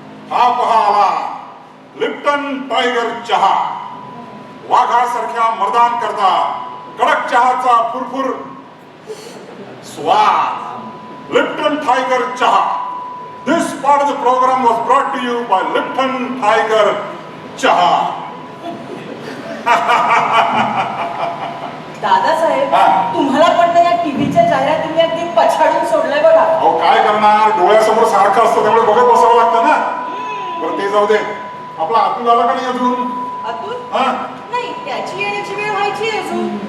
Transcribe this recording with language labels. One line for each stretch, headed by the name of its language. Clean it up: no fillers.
Marathi: हा पहा आला लिप्टन टायगर चहा. वाघासारख्या मर्दान करता कडक चहाचा फुरफुर स्वाद. लिप्टन टायगर चहा.
English: This part of the program was brought to you by Lipton Tiger चहा.
Marathi: दादासाहेब, तुम्हाला पण या टीव्हीच्या जाहिरातीने अगदी पछाडून सोडलंय बघा. अहो, काय करणार, डोळ्यासमोर सारखं असतं, त्यामुळे बघत बसावं लागतं ना. बरं ते जाऊ दे. आपला अतुल आला का नाही अजून? अतुल? नाही, त्याची येण्याची वेळ व्हायची अजून.